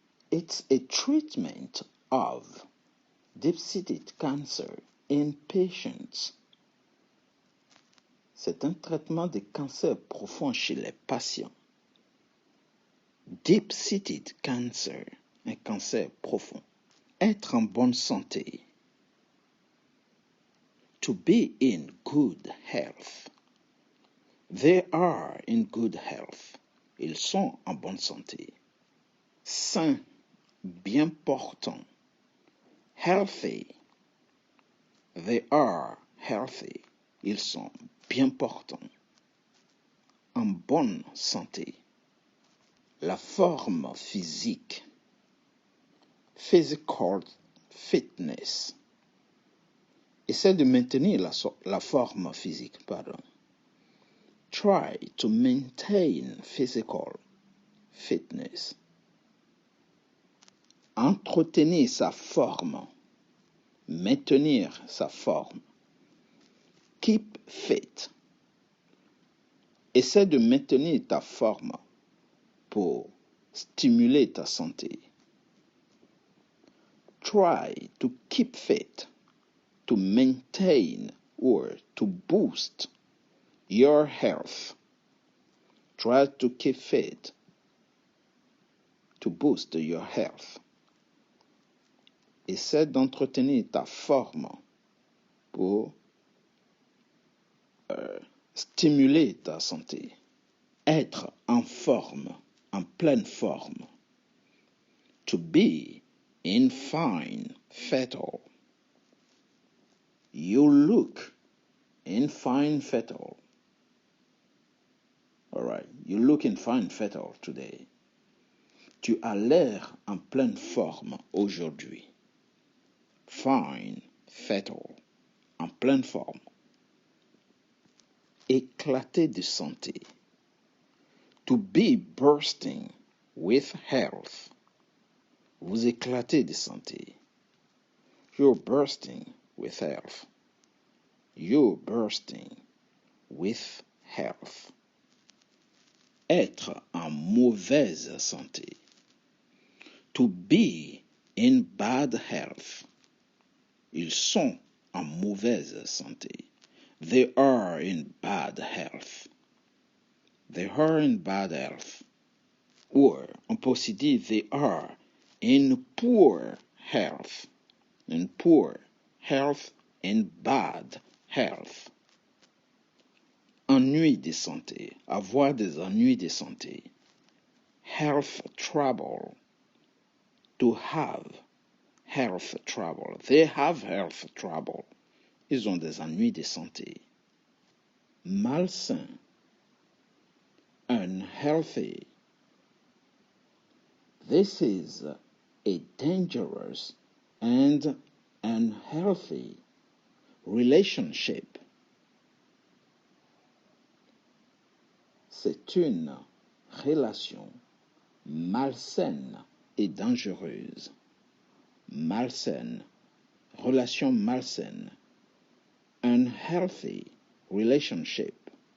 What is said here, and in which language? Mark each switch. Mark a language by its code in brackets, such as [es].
[en] It's a treatment of deep-seated cancer in patients. [fr] C'est un traitement de cancer profond chez les patients. [en] Deep-seated cancer, [fr] un cancer profond. Être en bonne santé. [en] To be in good health. They are in good health. [fr] Ils sont en bonne santé. Sain, bien portant. [en] Healthy. They are healthy. [fr] Ils sont bien portants. En bonne santé. La forme physique. [en] Physical fitness. [fr] Essaie de maintenir la forme physique, pardon. [en] Try to maintain physical fitness. [fr] Entretenir sa forme. Maintenir sa forme. [en] Keep fit. [fr] Essaie de maintenir ta forme pour stimuler ta santé. [en] Try to keep fit, to maintain or to boost your health. Try to keep fit, to boost your health. [fr] Essaie d'entretenir ta forme pour stimuler ta santé. Être en forme, en pleine forme. [en] To be in fine fettle. You look in fine fettle. All right, you look in fine fettle today. [fr] Tu as l'air en pleine forme aujourd'hui. [en] Fine fettle, [fr] en pleine forme. Éclater de santé. [en] To be bursting with health. [fr] Vous éclatez de santé. [en] You're bursting with health. You're bursting with health. [fr] Être en mauvaise santé. [en] To be in bad health. [fr] Ils sont en mauvaise santé. [en] They are in bad health. They are in bad health. [fr] Or, on peut aussi dire, [en] they are in poor health. In poor health, in bad health. [fr] Ennui de santé. Avoir des ennuis de santé. [en] Health trouble. To have health trouble. They have health trouble. [fr] Ils ont des ennuis de santé. Malsain. [en] Unhealthy. This is a dangerous and unhealthy relationship. [fr] C'est une relation malsaine et dangereuse. Malsaine, relation malsaine. [en] Unhealthy relationship.